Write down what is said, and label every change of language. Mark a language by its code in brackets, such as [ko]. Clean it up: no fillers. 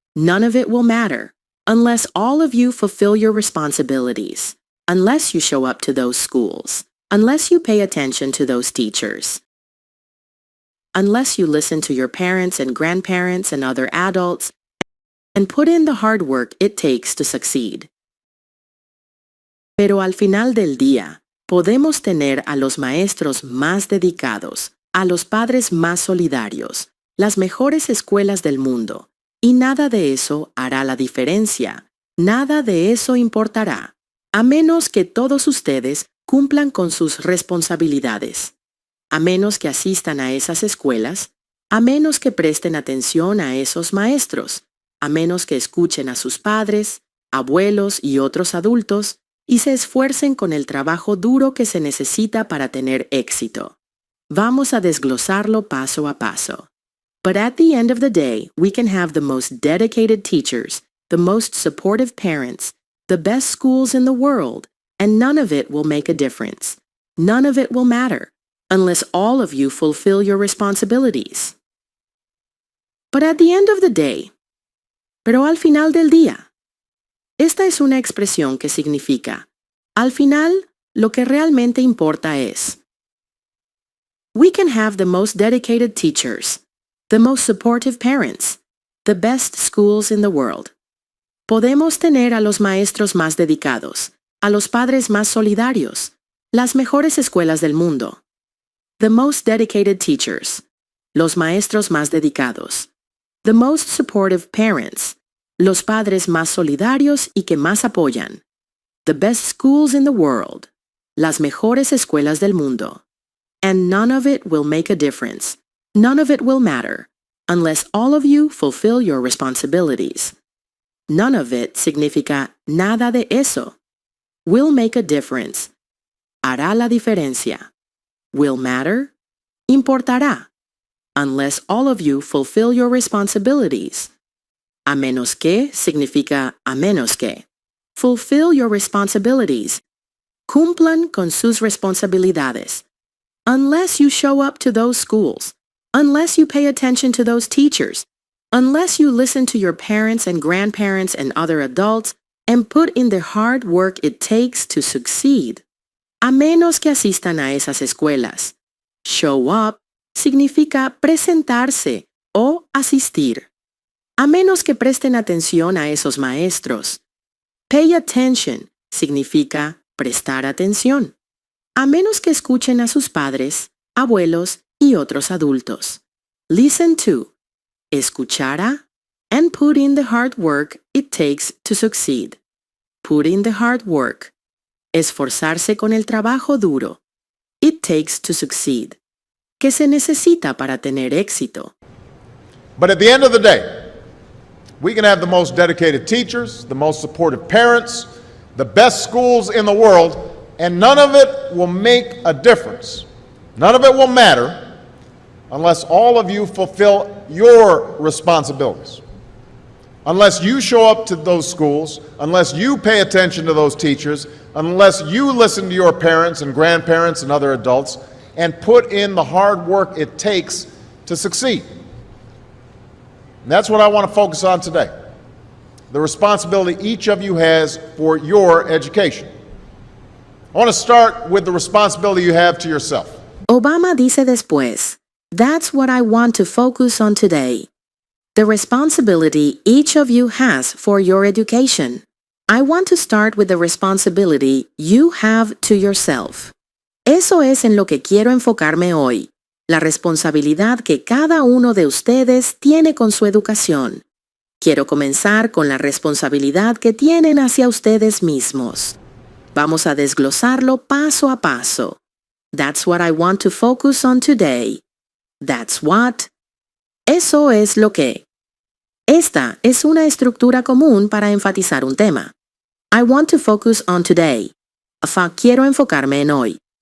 [en] None of it will matter unless all of you fulfill your responsibilities, unless you show up to those schools, unless you pay attention to those teachers, unless you listen to your parents and grandparents and other adults, and put in the hard work it takes to succeed. [es] Pero al final del día, podemos tener a los maestros más dedicados, a los padres más solidarios, las mejores escuelas del mundo, y nada de eso hará la diferencia, nada de eso importará, a menos que todos ustedes cumplan con sus responsabilidades, a menos que asistan a esas escuelas, a menos que presten atención a esos maestros, a menos que escuchen a sus padres, abuelos y otros adultos, y se esfuercen con el trabajo duro que se necesita para tener éxito. Vamos a desglosarlo paso a paso. [en] But at the end of the day, we can have the most dedicated teachers, the most supportive parents, the best schools in the world, and none of it will make a difference. None of it will matter, unless all of you fulfill your responsibilities. But at the end of the day, [es] pero al final del día. Esta es una expresión que significa, al final, lo que realmente importa es. [en] We can have the most dedicated teachers, the most supportive parents, the best schools in the world. [es] Podemos tener a los maestros más dedicados, a los padres más solidarios, las mejores escuelas del mundo. [en] The most dedicated teachers, [es] los maestros más dedicados. [en] The most supportive parents, [es] los padres más solidarios y que más apoyan. [en] The best schools in the world, [es] las mejores escuelas del mundo. [en] And none of it will make a difference. None of it will matter, unless all of you fulfill your responsibilities. None of it [es] significa nada de eso. [en] Will make a difference. [es] Hará la diferencia. [en] Will matter. [es] Importará. [en] Unless all of you fulfill your responsibilities. [es] A menos que significa a menos que. [en] Fulfill your responsibilities. [es] Cumplan con sus responsabilidades. [en] Unless you show up to those schools. Unless you pay attention to those teachers. Unless you listen to your parents and grandparents and other adults and put in the hard work it takes to succeed. [es] A menos que asistan a esas escuelas. [en] Show up [es] significa presentarse o asistir. A menos que presten atención a esos maestros. [en] Pay attention [es] significa prestar atención. A menos que escuchen a sus padres, abuelos y otros adultos. [en] Listen to, [es] escuchar a, [en] and put in the hard work it takes to succeed. Put in the hard work. [es] Esforzarse con el trabajo duro. [en] It takes to succeed. [es] Que se necesita para tener éxito. [en] But at the end of the day, we can have the most dedicated teachers, the most supportive parents, the best schools in the world, and none of it will make a difference. None of it will matter unless all of you fulfill your responsibilities. Unless you show up to those schools, unless you pay attention to those teachers, unless you listen to your parents and grandparents and other adults, and put in the hard work it takes to succeed. And that's what I want to focus on today. The responsibility each of you has for your education. I want to start with the responsibility you have to yourself. [es] Obama dice después, [en] that's what I want to focus on today. The responsibility each of you has for your education. I want to start with the responsibility you have to yourself. [es] Eso es en lo que quiero enfocarme hoy, la responsabilidad que cada uno de ustedes tiene con su educación. Quiero comenzar con la responsabilidad que tienen hacia ustedes mismos. Vamos a desglosarlo paso a paso. [en] That's what I want to focus on today. That's what. [es] Eso es lo que. Esta es una estructura común para enfatizar un tema. [en] I want to focus on today. [es] Quiero enfocarme en hoy.